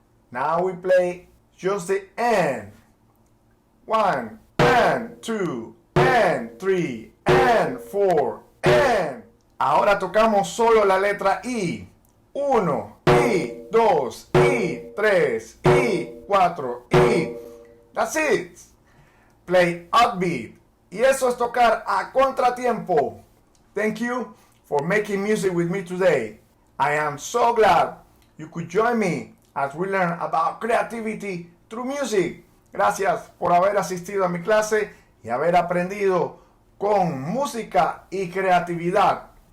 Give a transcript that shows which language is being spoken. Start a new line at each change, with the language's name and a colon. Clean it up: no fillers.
English: Now we play just the and. 1 and 2 and 3 and 4 and.
Spanish: Ahora tocamos solo la letra I. 1, I, 2, I, 3, I, 4, I.
English: That's it. Play upbeat.
Spanish: Y eso es tocar a contratiempo.
English: Thank you for making music with me today. I am so glad you could join me as we learn about creativity through music.
Spanish: Gracias por haber asistido a mi clase y haber aprendido con música y creatividad.